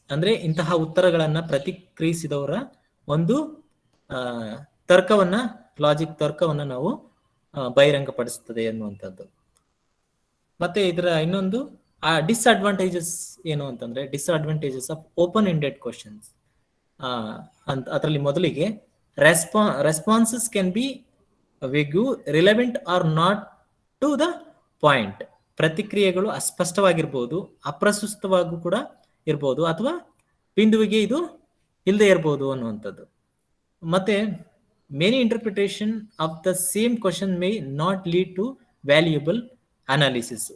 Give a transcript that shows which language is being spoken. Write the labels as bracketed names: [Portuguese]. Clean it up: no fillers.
[Kannada] ಅಂದ್ರೆ ಇಂತಹ ಉತ್ತರಗಳನ್ನ ಪ್ರತಿಕ್ರಿಯಿಸಿದವರ ಒಂದು ತರ್ಕವನ್ನ ನಾವು ಬಹಿರಂಗಪಡಿಸುತ್ತದೆ ಅನ್ನುವಂಥದ್ದು. ಮತ್ತೆ ಇದರ ಇನ್ನೊಂದು ಡಿಸ್ಅಡ್ವಾಂಟೇಜಸ್ ಏನು ಅಂತಂದ್ರೆ, disadvantages of open ended questions ಅಂತ. ಅದರಲ್ಲಿ ಮೊದಲಿಗೆ [English] responses can be vague, relevant or not to the point. [Kannada] ಪ್ರತಿಕ್ರಿಯೆಗಳು ಅಸ್ಪಷ್ಟವಾಗಿರ್ಬೋದು, ಅಪ್ರಸ್ತುತವಾಗೂ ಕೂಡ ಇರ್ಬೋದು, ಅಥವಾ ಬಿಂದುವಿಗೆ ಇದು ಇಲ್ಲದೆ ಇರ್ಬೋದು ಅನ್ನುವಂಥದ್ದು. [English] ಮತ್ತೆ many interpretation of the same question may not lead to valuable analysis.